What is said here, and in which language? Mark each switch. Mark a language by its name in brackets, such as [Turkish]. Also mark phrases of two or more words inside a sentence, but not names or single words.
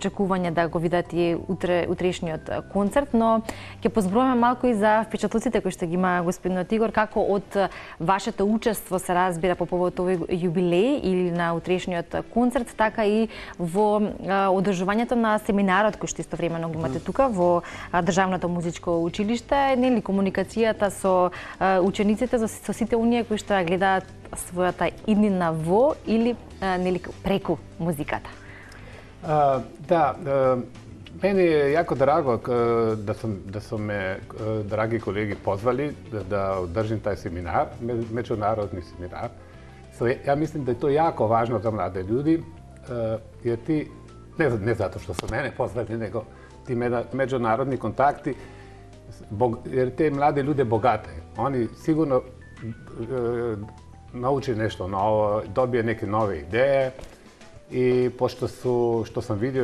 [Macedonian] очекување да го видат и утрешниот концерт, но ќе позброиме малку и за впечатлоците кои што ги има господинот Игор, како од вашето учество се разбира по повод овој јубилеј или на утрешниот концерт, така и во одржувањето на семинарот кој што истовремено го имате тука во Државното музичко училиште, нели комуникацијата со учениците, со сите оние кои што ја гледаат својата иднина во или нели преку музиката. [Serbian] Мене е јако драго да су ме драги колеги позвали да одржим тај семинар, меѓународни семинар. Ја мислим да е тоа јако важно за млади луѓе, jer ti, ne zato što su mene poznati, nego ti međunarodni kontakti, jer te mlade ljude bogate. Oni sigurno nauče nešto novo, dobije neke nove ideje i pošto su, što sam vidio